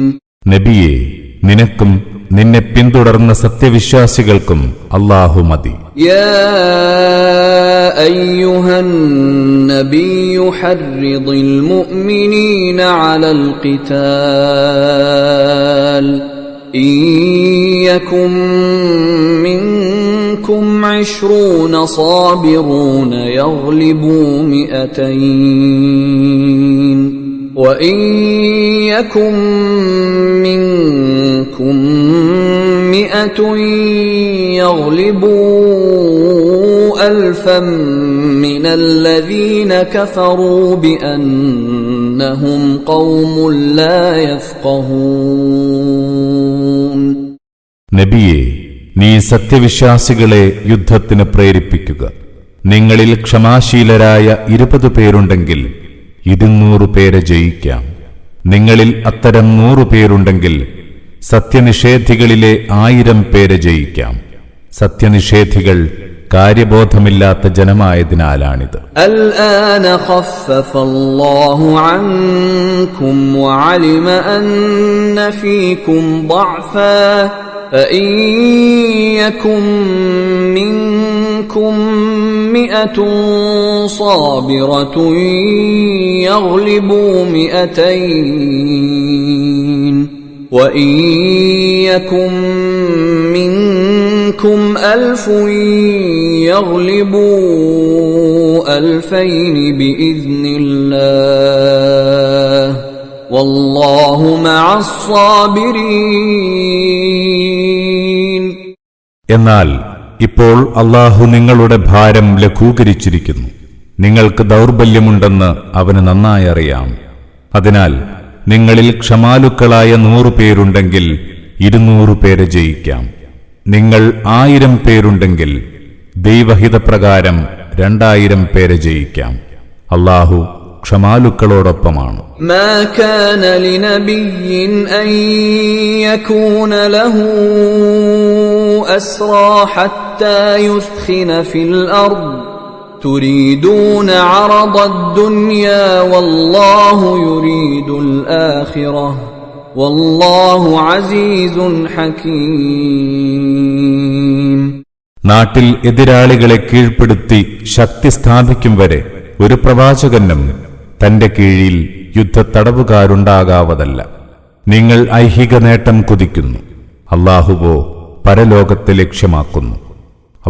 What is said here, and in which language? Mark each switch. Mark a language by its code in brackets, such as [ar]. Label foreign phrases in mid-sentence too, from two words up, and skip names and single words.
[ml] നബിയേ, നിനക്കും നിന്നെ പിന്തുടർന്ന സത്യവിശ്വാസികൾക്കും അല്ലാഹു മതി. [ar] يا أيها النبي حرض المؤمنين على ഖിതാൽ إن يكن منكم 20 صابرون يغلبوا 200 وإن يكن منكم 100 يغلبوا 1000 من الذين كفروا بأنهم قوم لا يفقهون. [ml] നബിയെ, നീ സത്യവിശ്വാസികളെ യുദ്ധത്തിന് പ്രേരിപ്പിക്കുക. നിങ്ങളിൽ ക്ഷമാശീലരായ 20 പേരുണ്ടെങ്കിൽ 200 പേരെ ജയിക്കാം. നിങ്ങളിൽ അത്തരം 100 പേരുണ്ടെങ്കിൽ സത്യനിഷേധികളിലെ 1000 പേരെ ജയിക്കാം. സത്യനിഷേധികൾ കാര്യബോധമില്ലാത്ത ജനമായതിനാലാണിത്. [ar] الآن خفف الله عنكم وعلم أن فيكم ضعفا فإن يكن منكم 100 صابرة يغلبوا 200 وإن يكن منكم 1000 يغلبوا 2000 بإذن الله والله مع الصابرين. [ml] എന്നാൽ ഇപ്പോൾ അല്ലാഹു നിങ്ങളുടെ ഭാരം ലഘൂകരിച്ചിരിക്കുന്നു. നിങ്ങൾക്ക് ദൗർബല്യമുണ്ടെന്ന് അവന് നന്നായി അറിയാം. അതിനാൽ നിങ്ങളിൽ ക്ഷമാലുക്കളായ 100 പേരുണ്ടെങ്കിൽ 200 പേരെ ജയിക്കാം. നിങ്ങൾ 1000 പേരുണ്ടെങ്കിൽ ദൈവഹിതപ്രകാരം 2000 പേരെ ജയിക്കാം. അല്ലാഹു ക്ഷമാലുക്കളോടൊപ്പമാണ്. [ar] ما كان لنبي أن يكون له أسرى حتى يثخن في الأرض تريدون عرض الدنيا والله يريد الآخرة والله عزيز حكيم. [ml] നാട്ടിൽ എതിരാളികളെ കീഴ്പ്പെടുത്തി ശക്തി സ്ഥാപിക്കും വരെ ഒരു പ്രവാചകനും തന്റെ കീഴിൽ യുദ്ധത്തടവുകാരുണ്ടാകാവതല്ല. നിങ്ങൾ ഐഹിക നേട്ടം കുതിക്കുന്നു, അല്ലാഹുവോ പരലോകത്തെ ലക്ഷ്യമാക്കുന്നു.